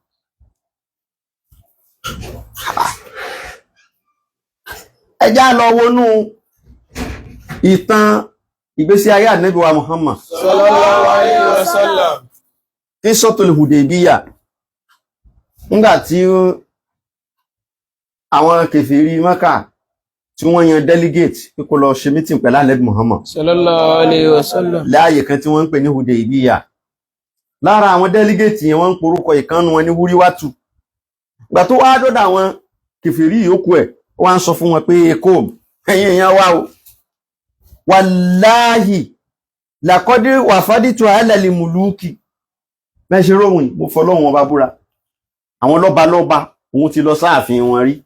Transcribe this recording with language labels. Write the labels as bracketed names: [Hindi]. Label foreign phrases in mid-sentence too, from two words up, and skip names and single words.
[Yoruba] Ẹjá lọ wọnú ìtàn ìgbésí ayé Ànábì wa Muhammad [Arabic] صلى الله عليه وسلم [Yoruba] Qissatul Hudaybiyah nígbà tí àwọn kèfèrí Mákà tí wọ́n yan delegate pé kó lọ ṣe meeting pẹ̀lú Ànábì Muhammad [Arabic] صلى الله عليه وسلم [Yoruba] láàyè kan tí wọ́n ń pè ní Hudaybiyah lára àwọn delegate yẹn wọ́n ń porúkọ ìkànnù wọn ní Wúríwátù ìgbà tó wá dọ́dọ̀ àwọn kèfèrí yòókù ẹ̀ wọ́n sọ fún wọn pé èkó ẹ̀yin èèyàn wá o [Arabic] والله لقد وفدت على الملوك [Yoruba] mẹ́ṣe róhùn mo fọlọ́hun ọba búra àwọn lọ́ba òun ti lọ sáàfin wọn rí